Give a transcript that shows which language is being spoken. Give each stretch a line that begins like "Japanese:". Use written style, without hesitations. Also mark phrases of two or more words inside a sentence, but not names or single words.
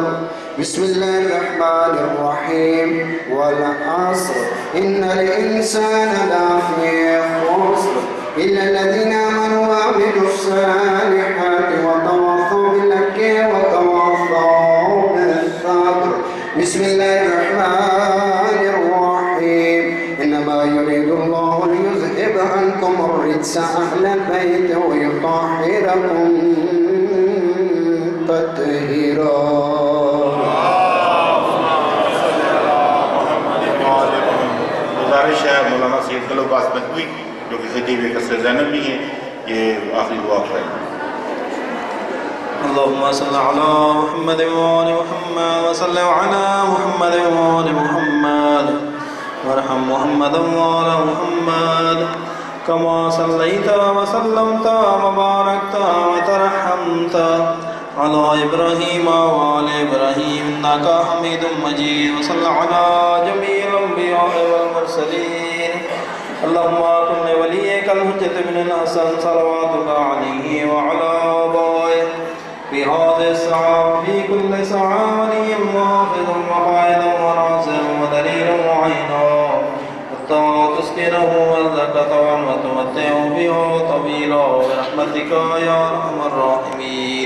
Arabic: بسم الله الرحمن الرحيم. والعصر إن الإنسان لفي خسر إلا الذين آمنوا وعملوا الصالحات وتواصوا بالحق وتواصوا بالصبر. بسم الله الرحمن الرحيم. إنما يريد الله ليذهب عنكم الرجس أهل البيت ويطهركم تطهيرا.
Urdu: گزارش ہے مولانا سید گلباس نقوی جو کہ خطیب قصر زینب بھی ہیں، یہ آخری دعا کریں.
Arabic: اللهم صل على محمد وآل محمد وصل على محمد وآل محمد وارحم محمدا وآل محمد كما صليت وسلمت وباركت وترحمت على إبراهيم وآل إبراهيم إنك حميد مجيد وصل على جميع الأنبياء والمرسلين. اللهم كن لوليك الحجة ابن الحسن صلواتك عليه وعلى آبائه في هذه الساعة في كل ساعة ولي محافظ وقائد وناصر ودليل وعينا حتى تسكنه وزكة وتمتعه بها طويلا برحمتك يا أرحم الراحمين.